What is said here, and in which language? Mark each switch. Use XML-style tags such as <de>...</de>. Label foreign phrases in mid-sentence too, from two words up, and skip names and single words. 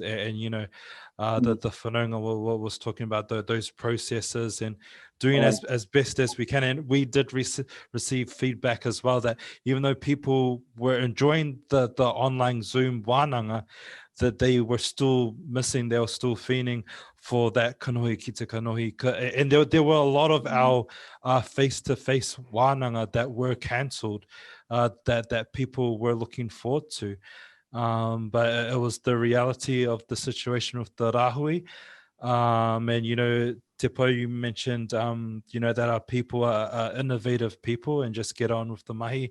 <en>And you know, the whanaunga was talking about those processes and doing as best as we can. And we did receive feedback as well that even though people were enjoying the online Zoom wānanga, that they were still missing, they were still feeling for that</en> <mi>kanohi ki te kanohi.</mi> <en>And there were a lot of our face-to-face wānanga that were cancelled, that people were looking forward to. But it was the reality of the situation with the Rahui. And, you know, Te Pou, you mentioned, you know, that our people are innovative people and just get on with the mahi.</en>